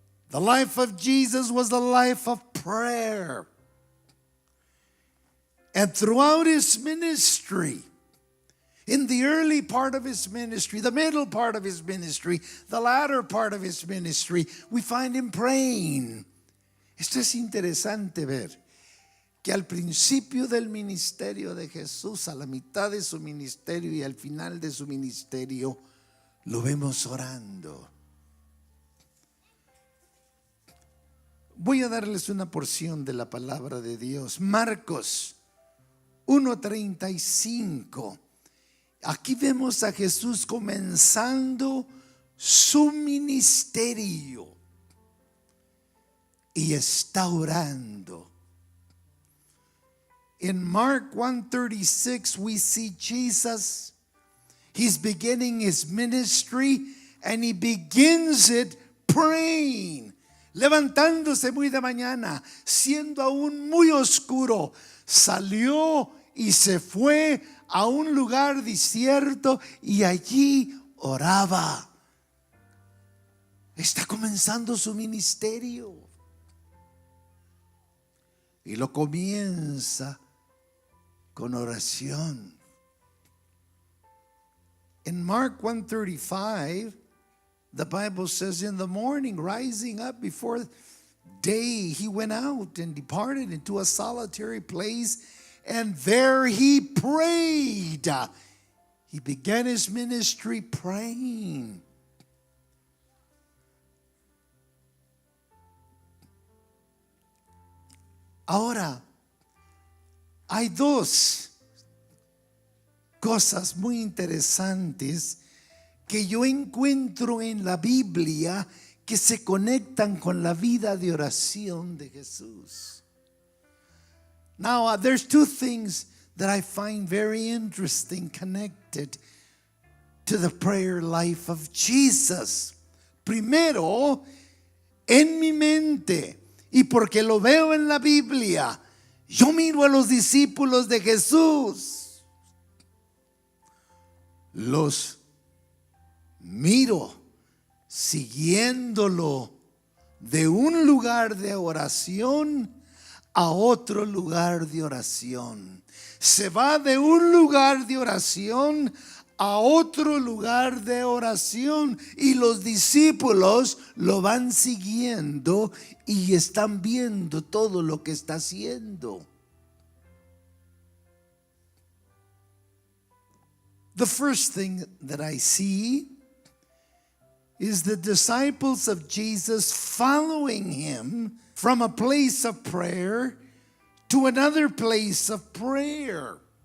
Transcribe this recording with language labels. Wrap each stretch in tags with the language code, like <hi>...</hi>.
<en>The life of Jesus was the life of prayer. And throughout his ministry, in the early part of his ministry, the middle part of his ministry, the latter part of his ministry, we find him praying.</en> <es>Esto es interesante ver que al principio del ministerio de Jesús, a la mitad de su ministerio y al final de su ministerio, lo vemos orando. Voy a darles una porción de la palabra de Dios. Marcos 1:35. Aquí vemos a Jesús comenzando su ministerio y está orando.</es> <en>In Mark 1:36 we see Jesus. He's beginning his ministry and he begins it praying.</en> <es>Levantándose muy de mañana, siendo aún muy oscuro, salió y se fue a un lugar desierto y allí oraba. Está comenzando su ministerio y lo comienza con oración.</es> <en>In Mark 1:35, the Bible says, in the morning, rising up before day, he went out and departed into a solitary place, and there he prayed. He began his ministry praying.</en> <es>Ahora, hay dos cosas muy interesantes que yo encuentro en la Biblia que se conectan con la vida de oración de Jesús.</es> <en>Now, there's two things that I find very interesting connected to the prayer life of Jesus.</en> <es>Primero, en mi mente, y porque lo veo en la Biblia, yo miro a los discípulos de Jesús. Los miro siguiéndolo de un lugar de oración a otro lugar de oración. Se va de un lugar de oración a otro lugar de oración y los discípulos lo van siguiendo y están viendo todo lo que está haciendo.</es> <en>The first thing that I see is the disciples of Jesus following him from a place of prayer to another place of prayer.</en>